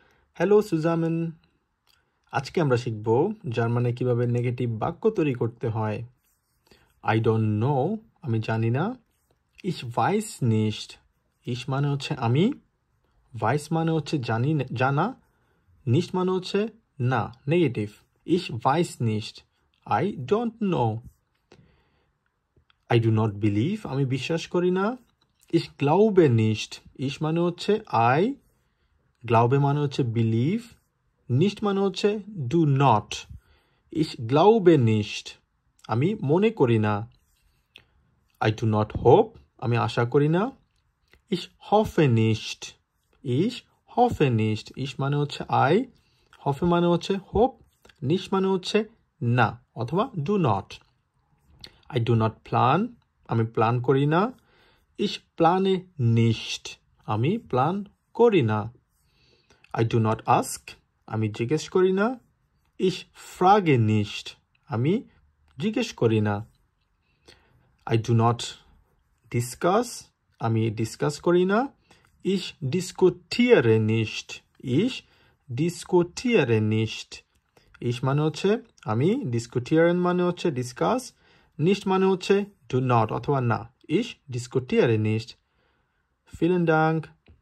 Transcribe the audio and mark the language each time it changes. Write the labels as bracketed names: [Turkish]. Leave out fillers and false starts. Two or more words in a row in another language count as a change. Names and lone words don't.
[Bangla] হ্যালো সুজামেন, আজকে আমরা শিখব জার্মানে কিভাবে নেগেটিভ বাক্য তৈরি করতে হয়। [English] I don't know, [Bangla] আমি জানি না। [German] Ich weiß nicht, [Bangla] ইশ মানে হচ্ছে আমি, ভাইস মানে হচ্ছে জানা, নিস্ট মানে হচ্ছে না, নেগেটিভ। [German] Ich weiß nicht, [English] I don't know. I do not believe, [Bangla] আমি বিশ্বাস করি না। [German] Ich glaube nicht, [Bangla] ইশ মানে হচ্ছে আই, গ্লাউবে মানে হচ্ছে বিলিভ, নিস্ট মানে হচ্ছে [English] do not. [German] Ich glaube nicht, [Bangla] আমি মনে করি না। [English] I do not hope, [Bangla] আমি আশা করি না। [German] Ich hoffe nicht, ich hoffe nicht, ich [Bangla] মানে হচ্ছে I, hoffe মানে হচ্ছে hope, nicht মানে হচ্ছে না অথবা [English] do not। I do not plan, [Bangla] আমি প্ল্যান করি না। [German] Ich plane nicht, [Bangla] আমি প্ল্যান করি না। [English] I do not ask, [Bangla] আমি জিজ্ঞেস করি না। [German] Ich frage nicht, [Bangla] আমি জিজ্ঞেস করি না। [English] I do not discuss, [Bangla] আমি ডিসকাস করি না। [German] Ich diskutiere nicht, ich diskutiere nicht, ich [Bangla] মানে হচ্ছে আমি, diskutieren মানে হচ্ছে ডিসকাস, nicht মানে হচ্ছে [English] do not [Bangla] অথবা না। [German] Ich diskutiere nicht. Vielen Dank.